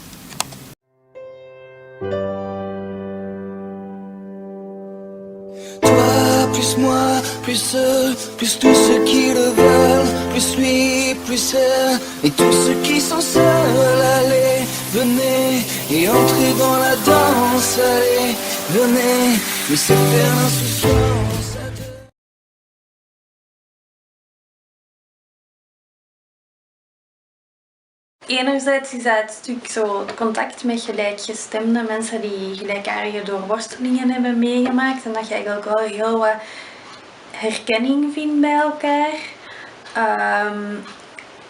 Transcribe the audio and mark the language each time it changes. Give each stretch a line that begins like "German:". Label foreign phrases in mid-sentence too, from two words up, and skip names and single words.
French: Toi, plus moi, plus eux, plus tous ceux qui le veulent, plus lui, plus elle, et tous ceux qui sont seuls, allez, venez, et entrez dans la danse, allez, venez, laissez faire l'insouciance à deux.
Dutch: Enerzijds is dat het stuk zo contact met gelijkgestemde mensen die gelijkaardige doorworstelingen hebben meegemaakt en dat je eigenlijk wel heel wat herkenning vindt bij elkaar.